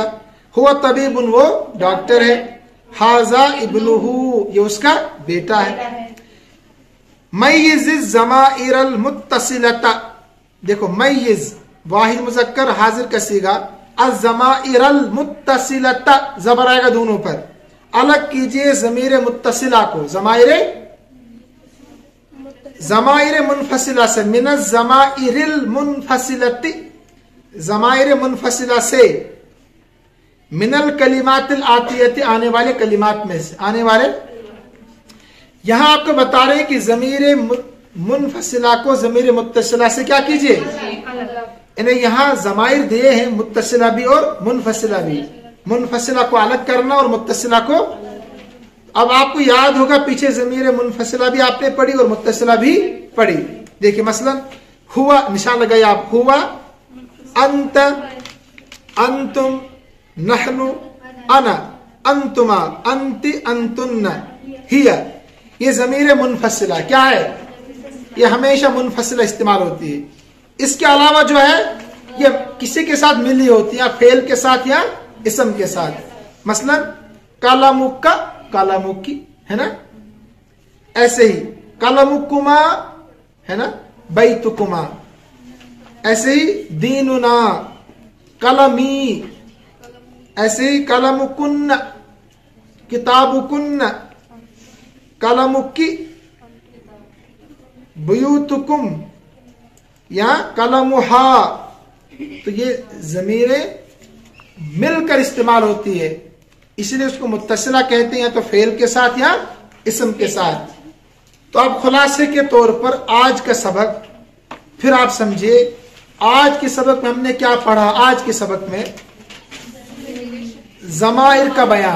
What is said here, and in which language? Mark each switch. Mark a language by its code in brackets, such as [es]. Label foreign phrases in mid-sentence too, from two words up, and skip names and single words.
[ar] هو طبيب, [hi] वो डॉक्टर है। [ar] هذا ابنه, [hi] ये उसका बेटा है। [ar] ميز الضمائر المتصلة, [hi] देखो मय्यिज़ वाहिद मुज़क्कर हाजिर का सीगा। [ar] الضمائر المتصلة, [hi] ज़बर आएगा दोनों पर। अलग कीजिए ज़मीर मुत्तसिला को ज़माइर मुनफसिला से। [ar] من الضمائر المنفصلة, [hi] ज़माइर मुनफसिला से। [ar] من الكلمات الآتية, [hi] आने वाले कलिमात में से, आने वाले। यहां आपको बता रहे हैं कि ज़मीर मुनफसिला को ज़मीर मुत्तसिला से क्या कीजिए, इन्हें यहां ज़माइर दिए हैं, मुत्तसिला भी और मुनफसिला भी। मुनफसिला को अलग करना और मुत्तसिला को, अब आपको याद होगा पीछे ज़मीर मुनफसिला भी आपने पढ़ी और मुत्तसिला भी पढ़ी। देखिए मसलन हुआ, निशान लगाइए आप, हुआ, अंत, [ar] أنتم، نحن، أنا، أنتما، أنتِ، أنتنّ, [hi] हिया, ये ज़मीर मुनफसिला क्या है, ये हमेशा मुनफसिला इस्तेमाल होती है। इसके अलावा जो है ये किसी के साथ मिली होती है, या फेल के साथ या इसम के साथ। मसलन [ar] كلامكَ، كلامكِ, [hi] है ना। ऐसे ही कालामुक्कुमा, है ना, बैतुकुमा। ऐसे ही [ar] ديننا، قلمي. ऐसे ही قلمكنّ، كتابكنّ، قلمكِ، بيوتكم، أو قلمها. [hi] तो ये ज़मीरें मिलकर इस्तेमाल होती है, इसलिए उसको मुत्तसिला कहते हैं, या तो फेल के साथ या इसम के साथ। तो अब खुलासे के तौर पर आज का सबक फिर आप समझिए। आज के सबक में हमने क्या पढ़ा, आज के सबक में ज़माइर का बयान।